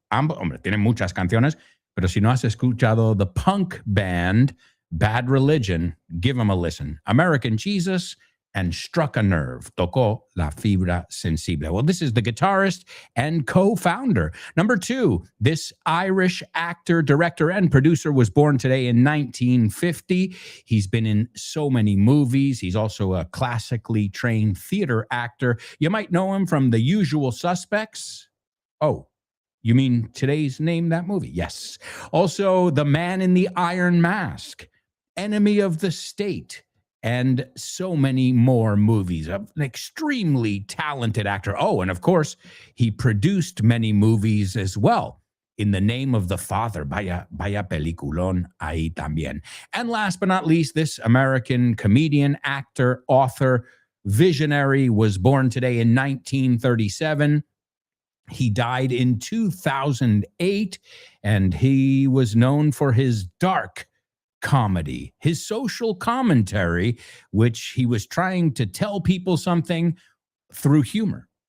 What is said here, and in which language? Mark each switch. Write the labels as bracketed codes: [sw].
[es] Hombre, tiene muchas canciones, pero si no has escuchado [en] the punk band Bad Religion, give them a listen. American Jesus and Struck a Nerve, [es] tocó la fibra sensible. [en] Well, this is the guitarist and co-founder. Number two, this Irish actor, director, and producer was born today in 1950. He's been in so many movies. He's also a classically trained theater actor. You might know him from The Usual Suspects. Oh, you mean today's Name That Movie? Yes. Also, The Man in the Iron Mask, Enemy of the State, and so many more movies. An extremely talented actor. Oh, and of course, he produced many movies as well. In the Name of the Father, [es] vaya peliculón ahí también. [en] And last but not least, this American comedian, actor, author, visionary was born today in 1937. He died in 2008, and he was known for his dark comedy, his social commentary, which he was trying to tell people something through humor.